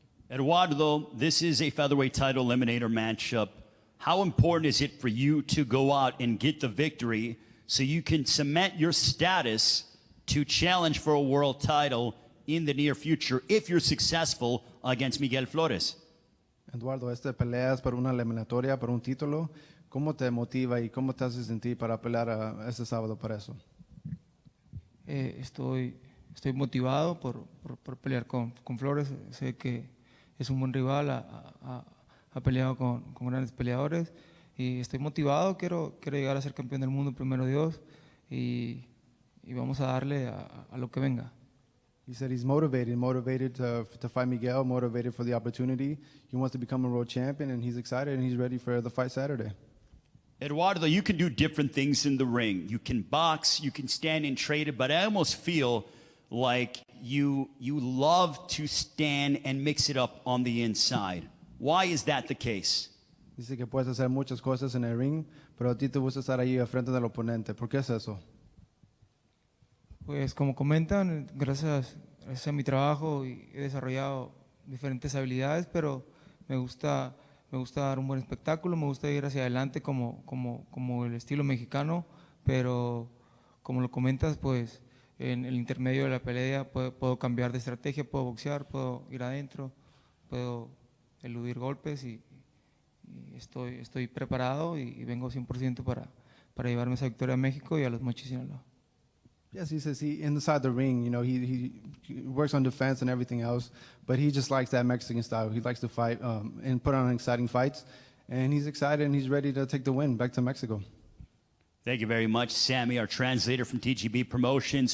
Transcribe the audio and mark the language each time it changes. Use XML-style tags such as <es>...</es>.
<en>Eduardo, this is a featherweight title eliminator matchup. How important is it for you to go out and get the victory so you can cement your status to challenge for a world title in the near future if you're successful against Miguel Flores?</en> <es>Eduardo, peleas por una eliminatoria, por un título. ¿Cómo te motiva y cómo te hace sentir para pelear este sábado para eso? Estoy motivado por pelear con Flores. Sé que es un buen rival, ha peleado con grandes peleadores y estoy motivado. Quiero llegar a ser campeón del mundo, primero Dios, y vamos a darle a lo que venga.</es> <en>He said he's motivated to fight Miguel, motivated for the opportunity. He wants to become a world champion, and he's excited, and he's ready for the fight Saturday. Eduardo, you can do different things in the ring. You can box, you can stand and trade it, but I almost feel like you love to stand and mix it up on the inside. Why is that the case?</en> <es>Dice que puedes hacer muchas cosas en el ring, pero a ti te gusta estar ahí al frente del oponente. ¿Por qué es eso? Pues como comentan, gracias a mi trabajo he desarrollado diferentes habilidades, pero me gusta dar un buen espectáculo, me gusta ir hacia adelante como el estilo mexicano, pero como lo comentas, pues en el intermedio de la pelea puedo cambiar de estrategia, puedo boxear, puedo ir adentro, puedo eludir golpes y estoy preparado y vengo 100% para llevarme esa victoria a México y a los Mochis Sinaloa.</es> <en>Yes, he says inside the ring, you know, he works on defense and everything else, but he just likes that Mexican style. He likes to fight and put on exciting fights, and he's excited and he's ready to take the win back to Mexico. Thank you very much, Sammy, our translator from TGB Promotions.</en>